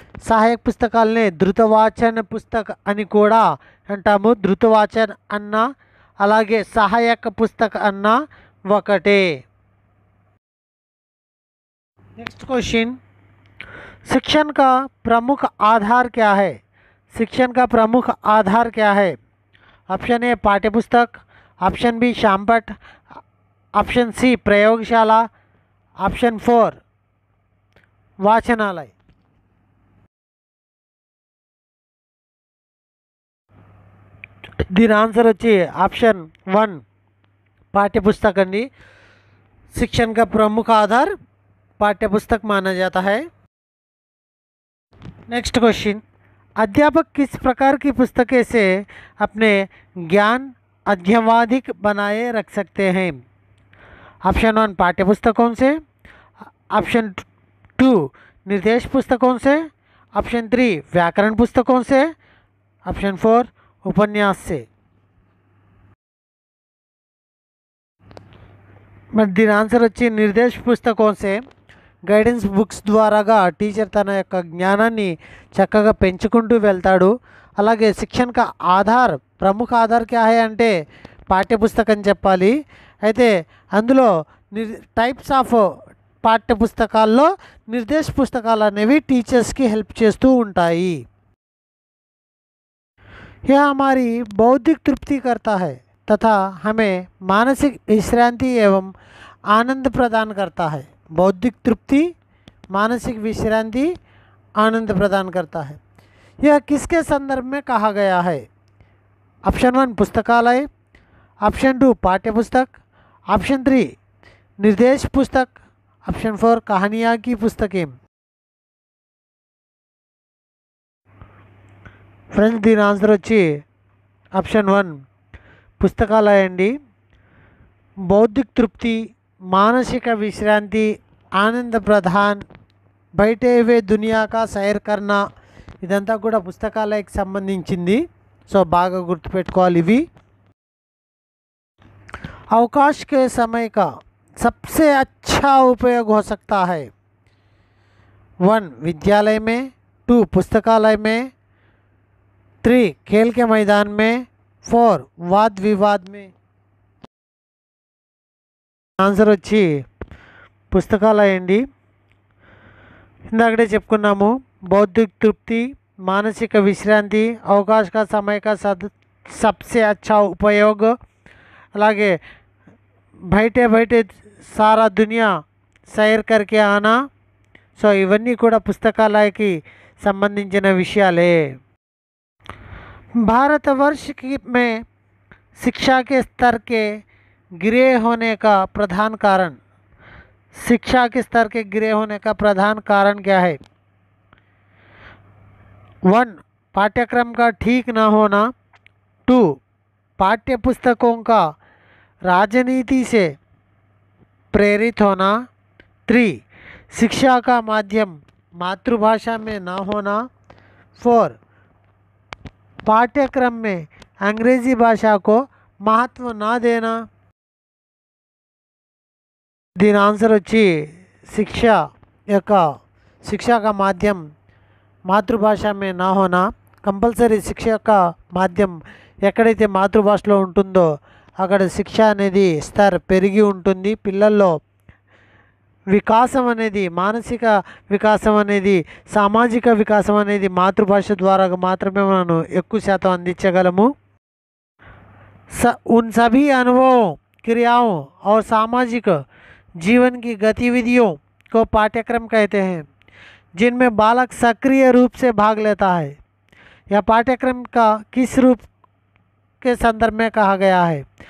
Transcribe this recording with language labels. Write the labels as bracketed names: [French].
[Telugu] సహాయక పుస్తకాలనే ధృతవాచన పుస్తక్ అని కూడా అంటాము. ధృతవాచన్ అన్న అలాగే సహాయక పుస్తక్ అన్న ఒకటే. [Hindi] नेक्स्ट क्वेश्चन, शिक्षण का प्रमुख आधार क्या है? शिक्षण का प्रमुख आधार क्या है? ऑप्शन ए पाठ्यपुस्तक, ऑप्शन बी शामपट, ऑप्शन सी प्रयोगशाला, ऑप्शन 4 वाचनालय. [Telugu] దీని ఆన్సర్ వచ్చి ఆప్షన్ 1 पाठ्यपुस्तक अंडी. [Hindi] शिक्षण का प्रमुख आधार पाठ्यपुस्तक माना जाता है. नेक्स्ट क्वेश्चन, अध्यापक किस प्रकार की पुस्तकें से अपने ज्ञान अध्यवाधिक बनाए रख सकते हैं? ऑप्शन 1 पाठ्यपुस्तकों से, ऑप्शन 2 निर्देश पुस्तकों से, ऑप्शन 3 व्याकरण पुस्तकों से, ऑप्शन 4 उपन्यास से. [Telugu] మరి దీని ఆన్సర్ వచ్చి నిర్దేశ్ పుస్తకం సే. గైడెన్స్ బుక్స్ ద్వారాగా టీచర్ తన యొక్క జ్ఞానాన్ని చక్కగా పెంచుకుంటూ వెళ్తాడు. అలాగే [Hindi] శిక్షణ కా ఆధార్ ప్రముఖ ఆధార్ క్యా హై [Telugu] అంటే పాఠ్యపుస్తకం చెప్పాలి. అయితే అందులో టైప్స్ ఆఫ్ పాఠ్యపుస్తకాల్లో నిర్దేశ పుస్తకాలు అనేవి టీచర్స్కి హెల్ప్ చేస్తూ ఉంటాయి. [Hindi] यह हमारी बौद्धिक तृप्ति करता है तथा हमें मानसिक विश्रांति एवं आनंद प्रदान करता है. बौद्धिक तृप्ति, मानसिक विश्रांति, आनंद प्रदान करता है. यह किसके संदर्भ में कहा गया है? ऑप्शन 1 पुस्तकालय, ऑप्शन 2 पाठ्य पुस्तक, ऑप्शन 3 निर्देश पुस्तक, ऑप्शन 4 कहानियाँ की पुस्तकें. [Telugu] ఫ్రెండ్స్ దీని ఆన్సర్ వచ్చి ఆప్షన్ 1 పుస్తకాలయ అండి. [Hindi] బౌద్ధిक तृप्ति, మానసిక విశ్రాంతి, ఆనంద ప్రధాన్, బయటే हुए दुनिया का सैर करना [Telugu] ఇదంతా కూడా పుస్తకాలయకి సంబంధించింది. సో బాగా గుర్తుపెట్టుకోవాలి ఇవి. [Hindi] अवकाश के समय का सबसे अच्छा उपयोग हो सकता है. 1 विद्यालय में, 2 पुस्तकालय में, 3 खेल के मैदान में, 4 वाद विवाद में. [Telugu] ఆన్సర్ వచ్చి పుస్తకాలయ అండి. ఇందాకడే చెప్పుకున్నాము [Hindi] बौद्धिक तृप्ति, मानसिक विश्रांति, अवकाश का समय का सबसे अच्छा उपयोग, అలాగే బయటే బయటే సారా దునియా సైర్ करके आना. [Telugu] సో ఇవన్నీ కూడా పుస్తకాలయకి సంబంధించిన విషయాలే. [Hindi] भारतवर्ष में शिक्षा के स्तर के गिरे होने का प्रधान कारण, शिक्षा के स्तर के गिरे होने का प्रधान कारण क्या है? 1 पाठ्यक्रम का ठीक न होना, 2 पाठ्य पुस्तकों का राजनीति से प्रेरित होना, 3 शिक्षा का माध्यम मातृभाषा में न होना, 4 पाठ्यक्रम में अंग्रेजी भाषा को महत्व ना देना. [Telugu] దీని ఆన్సర్ వచ్చి [Hindi] शिक्षा का माध्यम మాతృభాష మే నా హోనా. [Telugu] కంపల్సరీ శిక్ష యొక్క మాధ్యం ఎక్కడైతే మాతృభాషలో ఉంటుందో అక్కడ శిక్ష అనేది స్తర్ పెరిగి ఉంటుంది. పిల్లల్లో వికాసం అనేది, మానసిక వికాసం అనేది, సామాజిక వికాసం అనేది మాతృభాష ద్వారా మాత్రమే మనం ఎక్కువ శాతం అందించగలము. [Hindi] उन सभी अनुभवों, क्रियाओं और सामाजिक जीवन की गतिविधियों को पाठ्यक्रम कहते हैं जिनमें बालक सक्रिय रूप से भाग लेता है. यह पाठ्यक्रम का किस रूप के संदर्भ में कहा गया है?